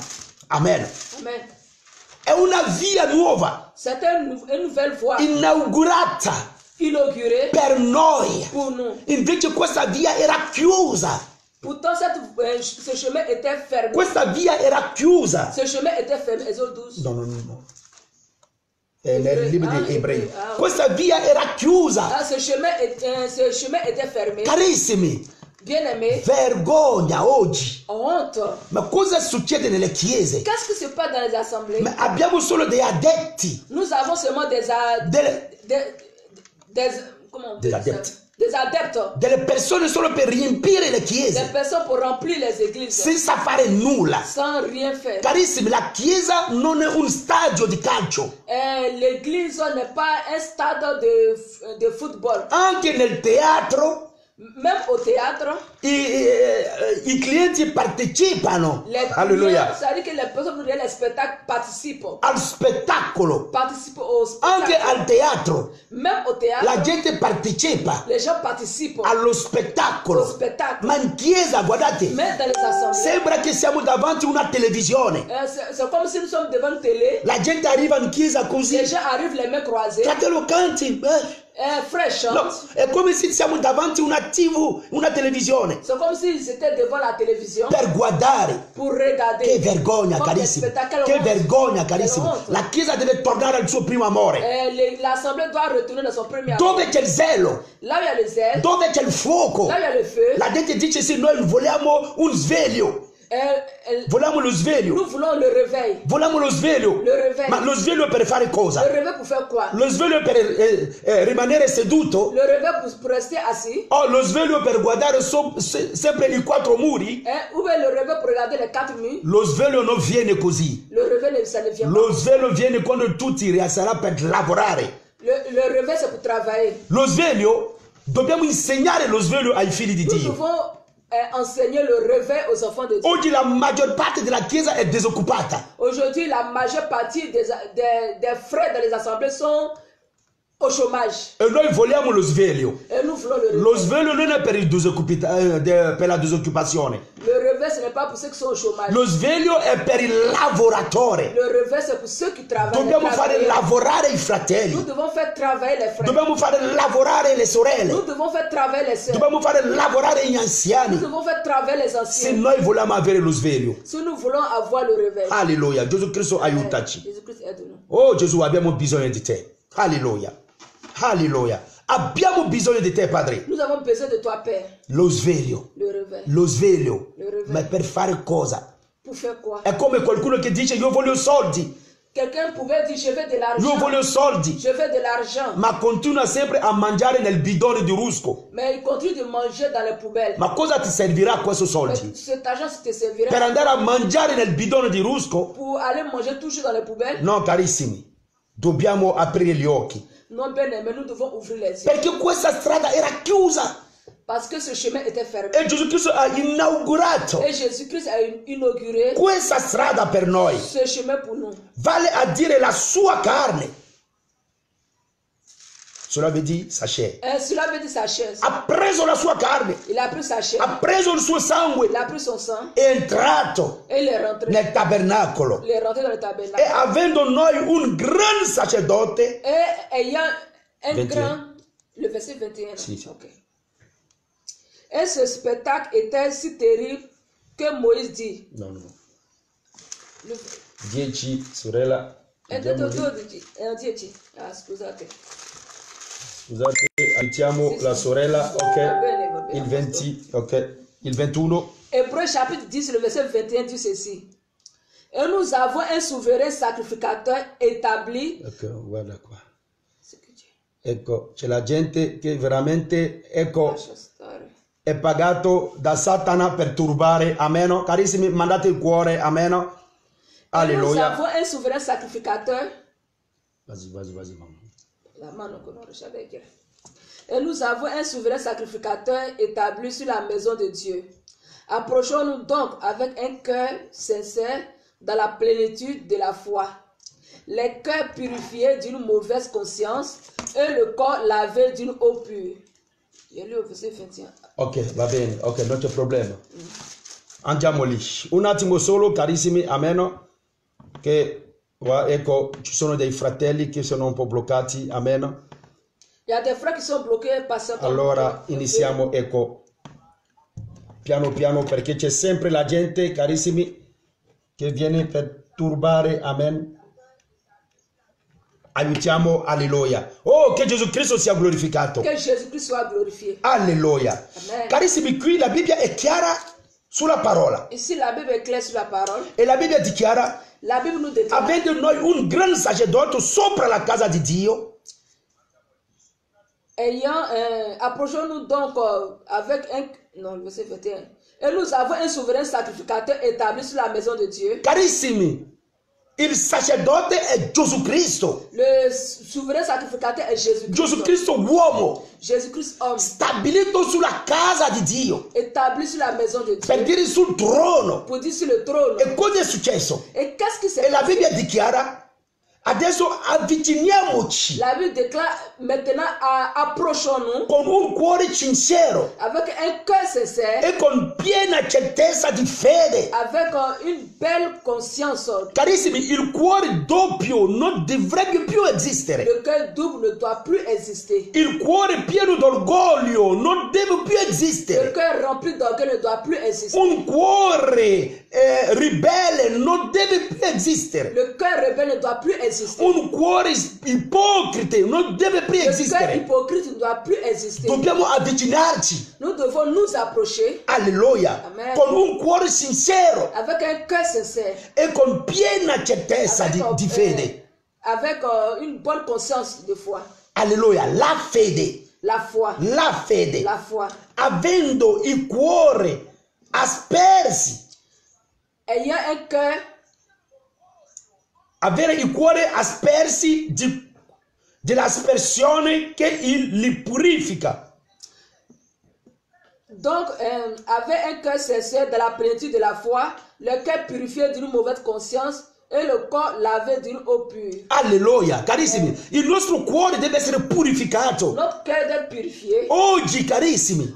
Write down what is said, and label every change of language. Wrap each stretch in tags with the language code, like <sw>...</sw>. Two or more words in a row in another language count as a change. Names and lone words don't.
<it>Amen. Amen. È una via nuova,</it> <fr>C'est une nouvelle voie</fr> <it>inaugurata</it> <fr>inaugurée</fr> <it>per noi.</it> <fr>pour nous.</fr> <it>Invece questa via era chiusa.</it> <fr>Pourtant, ce chemin était fermé.</fr> <it>Questa via era chiusa.</it> <fr>Ce chemin était fermé. Exode 12.</fr> <it>No. Nel libro di Ebrei. Ah, Questa via era chiusa.</it> <fr>Ah, ce chemin était fermé.</fr> <it>Carissimi,</it> <fr>Bien-aimé,</fr> <it>vergogna oggi.</it> <fr>honte.</fr> <it>Ma cosa succede nelle chiese?</it> <fr>Qu'est-ce qui se passe dans les assemblées?</fr> <it>Ma abbiamo solo dei adepti.</it> <fr>Nous avons seulement comment on dit Des ça? adeptes. Des adeptes.</fr> <it>Delle persone solo per riempire le</it> <fr>Des</fr> <it>chiese</it> <fr>personnes pour remplir les églises</fr> <it>senza fare nulla.</it> <fr>sans rien faire.</fr> <it>Carissimi, la chiesa non è un stadio di calcio.</it> <fr>L'église n'est pas un stade de football.</fr> <it>Anche nel teatro</it> <fr>Même au théâtre,</fr> <it>i clienti partecipano. Alleluia.</it> <fr>c'est-à-dire que les personnes qui les spectacles participent.</fr> <it>Al spettacolo.</it> <fr>Participent au</fr> <it>Anche</it> <fr>spectacle.</fr> <it>al teatro.</it> <fr>Même au théâtre,</fr> <it>La gente partecipa</it> <fr>les gens participent</fr> <it>allo</it> <fr>au</fr> <it>spettacolo.</it> <fr>spectacle.</fr> <it>Ma in chiesa, guardate,</it> <fr>Mais dans les assemblées,</fr> <it>sembra che siamo davanti a una televisione.</it> <fr>c'est comme si nous sommes devant une télé.</fr> <it>La gente arriva in chiesa così.</it> <fr>Les gens arrivent les mains croisées.</fr> <it>Fratello canti.</it> <fr>Frère chante.</fr> <it>No, è come se siamo davanti a una TV, una televisione.</it> <fr>C'est comme s'ils étaient devant la télévision</fr> <it>Per guardare.</it> <fr>pour regarder.</fr> <it>Che vergogna,</it> <fr>Comme des</fr> <it>carissimi.</it> <fr>spectacles.</fr> <it>Che vergogna,</it> <fr>Quelle</fr> <it>carissimi.</it> <fr>honte.</fr> <it>La chiesa deve tornare al suo primo amore.</it> <fr>L'assemblée doit retourner dans son premier amour.</fr> <it>Dove c'è il zelo?</it> <fr>Là où il y a le zèle,</fr> <it>Dove c'è il fuoco?</it> <fr>là où il y a le feu,</fr> <it>La gente dice sì, noi vogliamo un sveglio. Vogliamo lo sveglio.</it> <fr>nous voulons le réveil.</fr> <it>Vogliamo lo sveglio.</it> <fr>Le réveil.</fr> <it>Ma lo sveglio per fare cosa?</it> <fr>Le réveil pour faire quoi?</fr> <it>Lo sveglio per rimanere seduto?</it> <fr>Le réveil pour rester assis.</fr> <it>O lo sveglio per guardare sempre i quattro muri?</it> <fr>Ou bien le réveil pour regarder les quatre murs.</fr> <it>Lo sveglio non viene così.</it> <fr>Le réveil, ça ne vient pas.</fr> <it>Lo sveglio viene quando tu ti rialzerai per lavorare.</it> <fr>Le réveil, c'est pour travailler.</fr> <it>Lo sveglio, dobbiamo insegnare lo sveglio ai figli di</it> <fr>Nous</fr> <it>Dio.</it> <fr>devons enseigner le réveil aux enfants de Dieu.</fr> <it>Oggi la maggior parte della chiesa è disoccupata.</it> <fr>Aujourd'hui, la majeure partie des frères dans les assemblées sont au chômage.</fr> <it>E noi vogliamo lo sveglio.</it> <fr>Et nous voulons le réveil.</fr> <it>Lo sveglio non è per la disoccupazione.</it> <fr>Le réveil, ce n'est pas pour ceux qui sont au chômage.</fr> <it>Lo sveglio è per il lavoratore.</it> <fr>Le réveil, c'est pour ceux qui travaillent.</fr> <it>Dobbiamo fare lavorare i</it> <fr>Nous</fr> <it>fratelli.</it> <fr>devons faire travailler les frères.</fr> <it>Dobbiamo fare lavorare le</it> <fr>Nous</fr> <it>sorelle.</it> <fr>devons faire travailler les sœurs.</fr> <it>Dobbiamo fare lavorare gli</it> <fr>Nous</fr> <it>anziani.</it> <fr>devons faire travailler les</fr> <it>Se</it> <fr>anciens.</fr> <it>noi vogliamo avere lo sveglio.</it> <fr>Si nous voulons avoir le réveil.</fr> <it>Alleluia. Gesù Cristo aiutaci.</it> <fr>Jésus-Christ aide-nous.</fr> <it>Oh Gesù, abbiamo bisogno di te. Alleluia. Alleluia. Abbiamo bisogno di te, Padre.</it> <fr>Nous avons besoin de toi, Père.</fr> <it>Lo sveglio.</it> <fr>Le réveil.</fr> <it>Lo sveglio.</it> <fr>Le réveil.</fr> <it>Ma per fare cosa?</it> <fr>Pour faire quoi?</fr> <it>È come qualcuno che dice io voglio soldi.</it> <fr>Quelqu'un pouvait dire je veux de</fr> <it>Io</it> <fr>l'argent.</fr> <it>voglio soldi.</it> <fr>Je veux de l'argent.</fr> <it>Ma continua sempre a mangiare nel bidone di rusco.</it> <fr>Mais il continue de manger dans les poubelles.</fr> <it>Ma cosa ti servirà questo</it> <fr>Mais</fr> <it>soldi?</it> <fr>cet argent te servira</fr> <it>Per andare a mangiare nel bidone di rusco?</it> <fr>pour aller manger toujours dans les poubelles?</fr> <it>No, carissimi. Dobbiamo aprire gli occhi.</it> <fr>Non, bien aimé, nous devons ouvrir les yeux.</fr> <it>Perché questa strada era chiusa.</it> <fr>Parce que ce chemin était fermé.</fr> <it>E Gesù Cristo ha inaugurato</it> <fr>Et Jésus-Christ a inauguré</fr> <it>questa strada per noi.</it> <fr>ce chemin pour nous.</fr> <it>Vale a dire la sua carne.</it> <fr>Cela veut dire sa chair. Cela veut dire sa chaise.</fr> <it>Ha preso la sua carne.</it> <fr>Il a pris sa chair.</fr> <it>Ha preso il suo sangue.</it> <fr>Il a pris son sang.</fr> <it>È entrato</it> <fr>Et il est rentré.</fr> <it>nel tabernacolo.</it> <fr>Il est rentré dans le</fr> <it>E</it> <fr>tabernacle.</fr> <it>avendo noi un gran sacerdote.</it> <fr>Et ayant un 21. grand... Le verset 21.</fr> <it>Si. Ok.</it> <fr>Et ce spectacle était si terrible que Moïse dit.</fr> <it>No.</it> <fr>Le...</fr> <it>10 sorella. Scusate. Scusate, aiutiamo la sorella, ok? Bene. Il 20, ok? Il 21.</it> <fr>Hébreux chapitre 10, le verset 21 dit ceci. Et nous avons un souverain sacrificateur établi.</fr> <it>Ok, guarda qua.</it> <fr>Ce que Dieu.</fr> <it>Ecco, c'è la gente che veramente, ecco, è pagato da Satana per turbare, amen. Carissimi, mandate il cuore, amen.</it> <fr>Nous</fr> <it>Alleluia.</it> <fr>avons un souverain sacrificateur. Vas-y, maman. La mano que non savait dire. Et nous avons un souverain sacrificateur établi sur la maison de Dieu. Approchons-nous donc avec un cœur sincère dans la plénitude de la foi. les cœurs purifiés d'une mauvaise conscience et le corps lavé d'une eau pure. J'ai lu au verset 21.</fr> <it>Ok, va bene, ok, non c'è problema. Andiamo lì. Un attimo solo, carissimi, amen. Che, ecco, ci sono dei fratelli che sono un po' bloccati, amen.</it> <fr>Il y a des frères qui sont bloqués par certains.</fr> <it>Allora iniziamo, ecco, piano piano, perché c'è sempre la gente, carissimi, che viene per turbare, amen. Aiutiamo, alleluia. Oh, che Gesù Cristo sia glorificato.</it> <fr>Que Jésus-Christ soit glorifié.</fr> <it>Alleluia. Amen. Carissimi, qui la Bibbia è chiara sulla parola.</it> <fr>Ici, la Bible est claire sur la parole.</fr> <it>E la Bibbia dichiara,</it> <fr>La Bible nous déclare.</fr> <it>avendo noi un gran sacerdote sopra la casa di Dio,</it> <fr>Approchons-nous donc avec un... Non, le verset 21. Et nous avons un souverain sacrificateur établi sur la maison de Dieu.</fr> <it>carissimi, il sacerdote è Gesù Cristo.</it> <fr>Le souverain sacrificateur est Jésus-Christ.</fr> <it>Gesù Cristo uomo,</it> <fr>Jésus-Christ homme.</fr> <it>stabilito sulla casa di Dio,</it> <fr>Établi sur la maison de</fr> <it>per</it> <fr>Dieu.</fr> <it>dire sul trono.</it> <fr>Pour dire sur le trône.</fr> <it>E cosa è successo?</it> <fr>Et qu'est-ce qui</fr> <it>E</it> <fr>s'est</fr> <it>la</it> <fr>passé?</fr> <it>Bibbia dichiara, adesso avviciniamoci</it> <fr>La Bible déclare maintenant approchons-nous</fr> <it>con un cuore sincero</it> <fr>avec un cœur sincère,</fr> <it>e con piena certezza di fede.</it> <fr>avec une belle conscience.</fr> <it>Carissimi, il cuore doppio non dovrebbe più esistere.</it> <fr>Le cœur double ne doit plus exister.</fr> <it>Il cuore pieno d'orgoglio non deve più</it> <fr>Le</fr> <it>esistere.</it> <fr>cœur rempli d'orgueil ne doit plus exister.</fr> <it>Un cuore ribelle non deve più esistere.</it> <fr>Le cœur rebelle ne doit plus exister.</fr> <it>Un cuore ipocrita non deve più</it> <fr>Le cœur</fr> <it>esistere.</it> <fr>hypocrite ne doit plus exister.</fr> <it>Dobbiamo avvicinarci,</it> <fr>Nous devons nous approcher</fr> <it>alleluia,</it> <fr>Amen.</fr> <it>con un cuore sincero</it> <fr>avec un cœur sincère,</fr> <it>e con piena certezza di fede.</it> <fr>avec une bonne conscience de foi.</fr> <it>Alleluia, la fede,</it> <fr>La foi.</fr> <it>la fede,</it> <fr>La foi.</fr> <it>avendo il cuore aspersi,</it> <fr>Ayant un cœur,</fr> <it>avere il cuore aspersi dell'aspersione che li purifica.</it> <fr>donc avec un cœur sincère de la plénitude de la foi, le cœur purifié d'une mauvaise conscience et le corps lavé d'une eau pure.</fr> <it>Alleluia, carissimi, il nostro cuore deve essere purificato.</it> <fr>Notre cœur doit être purifié.</fr> <it>Oggi, carissimi,</it>